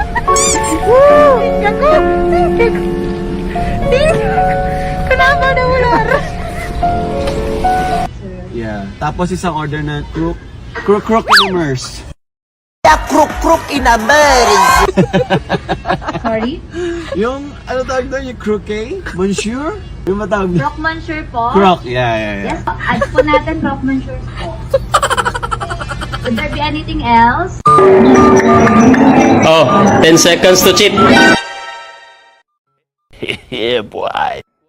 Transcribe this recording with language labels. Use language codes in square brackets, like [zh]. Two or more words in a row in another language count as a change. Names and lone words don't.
[id] Kenapa ada ular? [tl] Tapos isang order na crook immerse. [en] Sorry? [tl] Yung, ano tawag doon? Yung croquet? Monsieur? Yung matawag doon? Croque-monsieur po? [en] Croc, yeah. Yes po. [tl] Add po natin croque-monsieur po. [en] Would there be anything else? Oh, 10 seconds to cheat. Yeah, boy.